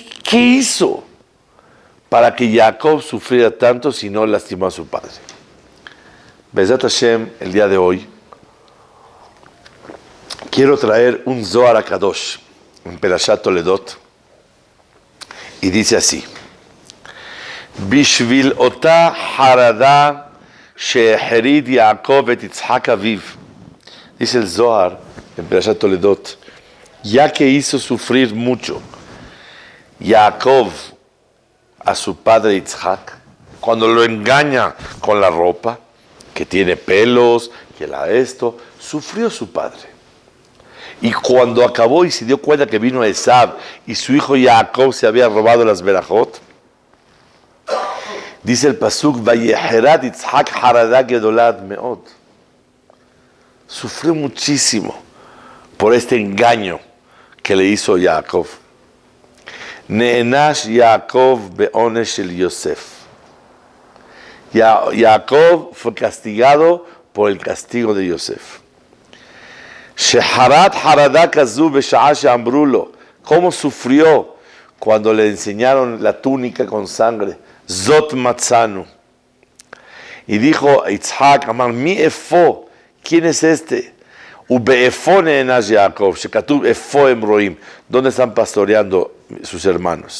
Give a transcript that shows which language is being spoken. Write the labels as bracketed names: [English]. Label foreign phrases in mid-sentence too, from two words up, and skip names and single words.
[Spanish] ¿Qué hizo para que Jacob sufriera tanto si no lastimó a su padre? [Hebrew] בעזרת השם, [Spanish] el día de hoy, quiero traer un Zohar HaKadosh en Perashat Toledot y dice así: [Hebrew] בשביל אותה חרדה שהחריד יעקב את יצחק אביו. [Spanish] Dice el Zohar en Perashat Toledot, ya que hizo sufrir mucho Jacob a su padre Yitzhak, cuando lo engaña con la ropa, que tiene pelos, que esto, sufrió su padre. Y cuando acabó y se dio cuenta que vino Esav y su hijo Jacob se había robado las berajot, dice el pasuk, [Hebrew] ויחרד יצחק חרדה גדולה מאד. [Spanish] Sufrió muchísimo por este engaño que le hizo Jacob. [Hebrew] נענש יעקב בעונש על יוסף. [Spanish] Jacob fue castigado por el castigo de Yosef. [Hebrew] שחרד חרדה כזו בשעה שאמרו לו. [Spanish] ¿Cómo sufrió cuando le enseñaron la túnica con sangre? [Hebrew] זאת מצאנו. [Spanish] Y dijo Yitzhak, [Hebrew] אמר מי איפה, [Spanish] ¿quién es este? [Hebrew] ובאיפה נענש יעקב, שכתוב איפה הם רועים. [Spanish] ¿Dónde están pastoreando sus hermanos?